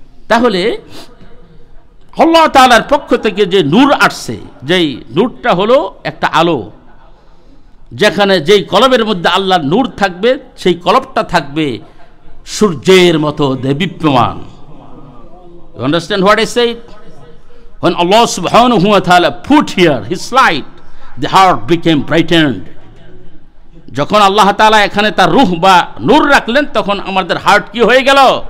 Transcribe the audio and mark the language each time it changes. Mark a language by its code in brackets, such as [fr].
[bn] তাহলে আল্লাহ তাআলার পক্ষ থেকে যে নূর আসছে, যেই নূরটা হলো একটা আলো, যেখানে যেই কলবের মধ্যে আল্লাহর নূর থাকবে সেই কলবটা থাকবে সূর্যের মতো দেদীপ্যমান। [en] You understand what I said? When Allah subhanahu wa ta'ala put here his light, the heart became brightened. [bn] যখন আল্লাহ তাআলা এখানে তার রূহ বা নূর রাখলেন তখন আমাদের হার্ট কি হয়ে গেল?